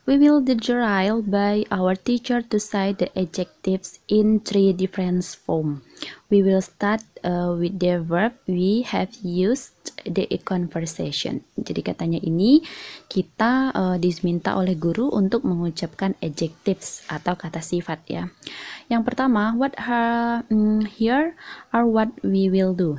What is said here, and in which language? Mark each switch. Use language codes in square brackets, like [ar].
[en] We will drill by our teacher to cite the adjectives in 3 different forms. We will start with the verb we have used the conversation. [id] Jadi katanya ini kita diminta oleh guru untuk mengucapkan adjectives atau kata sifat ya. Yang pertama, [en] here are what we will do.